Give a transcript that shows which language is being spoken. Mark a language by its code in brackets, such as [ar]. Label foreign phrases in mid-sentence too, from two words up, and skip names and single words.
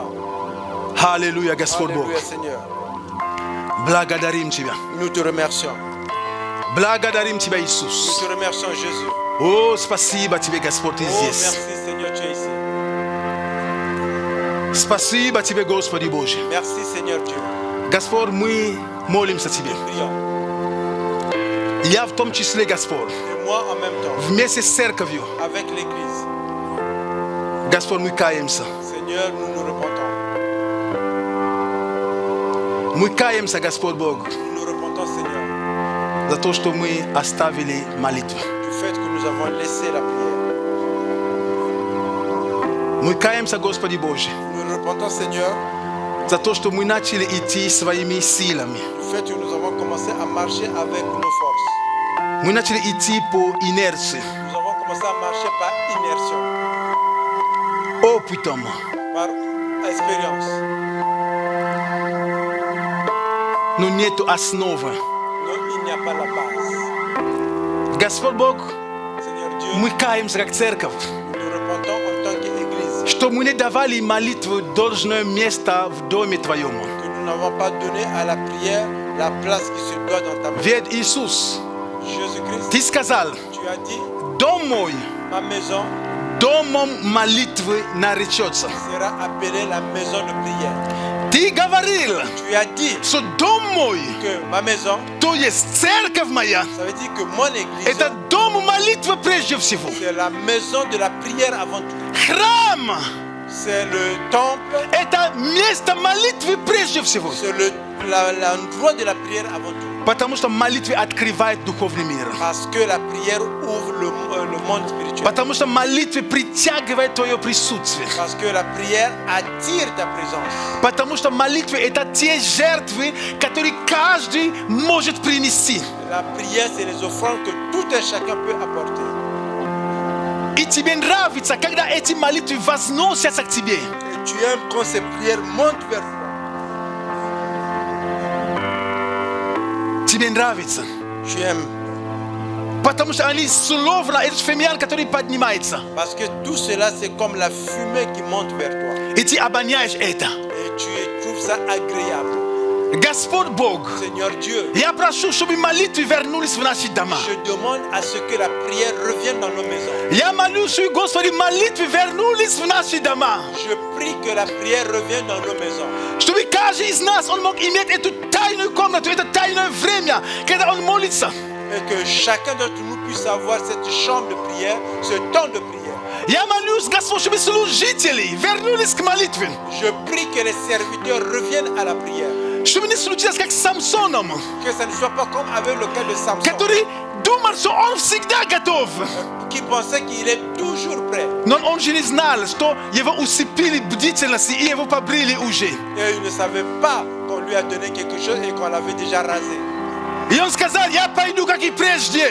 [ru] Аллилуйя, Господь Бог. [fr] Alléluia, Seigneur. [ru] Благодарим Тебя. [fr] Nous te remercions. [ru] Благодарим Тебя, [fr] Nous [ru] Иисус. [fr] te remercions, Jésus. [ru] О, спасибо Тебе, Господь, Ты [fr] Oh, [ru] здесь. [fr] merci, Seigneur, tu es ici. [ru] Спасибо Тебе, Господи Боже. [fr] Merci, Seigneur Dieu. [ru] Господь, мы молимся Тебе. [fr] Prions. [ru] Я в том числе, Господь, [fr] Et moi, en même temps, [ru] вместе с церковью, [fr] avec l'Église, [ru] Господь, мы каемся. [fr] Seigneur, nous nous repentons. [ru] Мы каемся, Господь Бог, [fr] Nous nous repentons, Seigneur, [ru] за то, что мы оставили молитву. [fr] du fait que nous avons laissé la prière. [ru] Мы каемся, Господи Боже, [fr] Nous nous repentons, Seigneur, [ru] за то, что мы начали идти своими силами. [fr] du fait que nous avons commencé à marcher avec nos forces. [ru] Мы начали идти по инерции, [fr] Nous avons commencé à marcher par inertion, [ru] опытом. [fr] par expérience. [ru] Но нету основы. [fr] Non, il n'y a pas la base. [ru] Господь Бог, [fr] Seigneur Dieu, [ru] мы каемся как церковь, [fr] nous nous repentons en tant qu'Église, [ru] что мы не давали молитву должное место в доме Твоем. [fr] que nous n'avons pas donné à la prière la place qui se doit dans ta maison. [ru] Ведь Иисус, [fr] Jésus-Christ, [ru] Ты сказал, [fr] tu as dit, [ru] дом мой [fr] ma maison [ru] домом молитвы наречется. [fr] sera appelée la maison de prière. [ru] Ты ты говорил. [fr] Tu as dit [ru] со дом мой. [fr] que ma maison, [ru] то есть церковь моя. [fr] ça veut dire que mon église, [ru] Это дом молитвы прежде всего. [fr] c'est la maison de la prière avant tout. [ru] Храм. [fr] C'est le temple, [ru] Это место молитвы прежде всего. [fr] c'est l'endroit de la prière avant tout. [ru] Потому что молитва открывает духовный мир. [fr] Parce que la prière ouvre le monde spirituel. [ru] Потому что молитва притягивает твое присутствие. [fr] Parce que la prière attire ta présence. [ru] Потому что молитва это те жертвы, которые каждый может принести. [fr] La prière, c'est les offrandes que tout un chacun peut apporter. [ru] И тебе нравится, когда эти молитвы возносятся к тебе. [fr] Et tu aimes quand ces prières montent vers toi. [ru] Тебе нравится. [fr] Tu aimes. [ru] Потому что они словно этот фимиам, который поднимается. [fr] Parce que tout cela, c'est comme la fumée qui monte vers toi. [ru] И ты обоняешь это. [fr] Et tu trouves ça agréable. [ru] Господь Бог, [fr] Seigneur Dieu, [ru] я прошу, чтобы молитвы вернулись в наши дома. [fr] je demande à ce que la prière revienne dans nos maisons. [ru] Я молюсь, Господи, молитвы вернулись в наши дома. [fr] Je prie que la prière revienne dans nos maisons. [ru] Чтобы каждый из нас, он мог иметь эту тайную комнату, это тайное время, когда он молится. [fr] Et que chacun d'entre nous puisse avoir cette chambre de prière, ce temps de prière. [ru] Я молюсь, Господь, чтобы служители вернулись к молитве. [fr] Je prie que les serviteurs reviennent à la prière. [ru] Чтобы не случилось, как с Самсоном, [fr] Que ça ne soit pas comme avec le cas de Samson, [ru] который думал, что он всегда готов. [fr] qui pensait qu'il est toujours prêt. [ru] Но он же не знал, что его усыпили бдительности и его побрили уже. [fr] Et il ne savait pas qu'on lui a donné quelque chose et qu'on l'avait déjà rasé. [ru] И он сказал, я пойду, как и прежде.